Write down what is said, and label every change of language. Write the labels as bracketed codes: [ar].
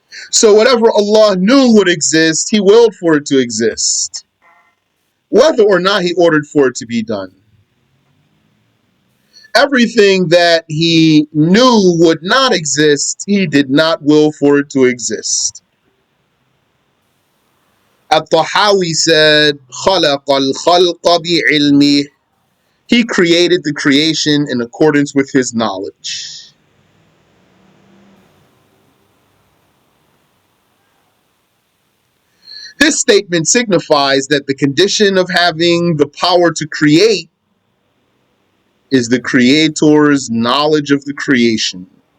[en] So whatever Allah knew would exist, He willed for it to exist, whether or not He ordered for it to be done. Everything that He knew would not exist, He did not will for it to exist. At-Tahawi said, [ar] خَلَقَ الْخَلْقَ بِعِلْمِهِ. [en] He created the creation in accordance with His knowledge. This statement signifies that the condition of having the power to create is the Creator's knowledge of the creation.